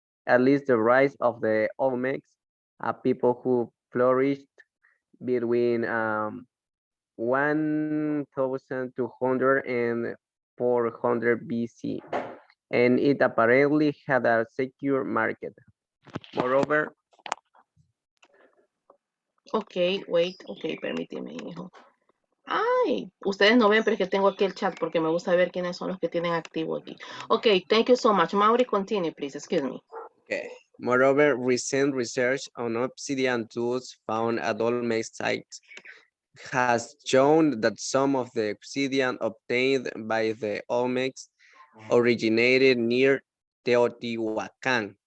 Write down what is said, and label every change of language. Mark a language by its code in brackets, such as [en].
[en] At least the rise of the Olmecs, a people who flourished between 1200 and 400 BC, and it apparently had a secure market. Moreover, Okay, wait. Okay, [es] permíteme, hijo. Ustedes no ven, pero es que tengo aquí el chat porque me gusta ver quiénes son los que tienen activo aquí. [en] Okay, thank you so much. Mauri, continue, please. Excuse me. Okay. Moreover, recent research on obsidian tools found at Olmec sites has shown that some of the obsidian obtained by the Olmecs originated near Teotihuacan.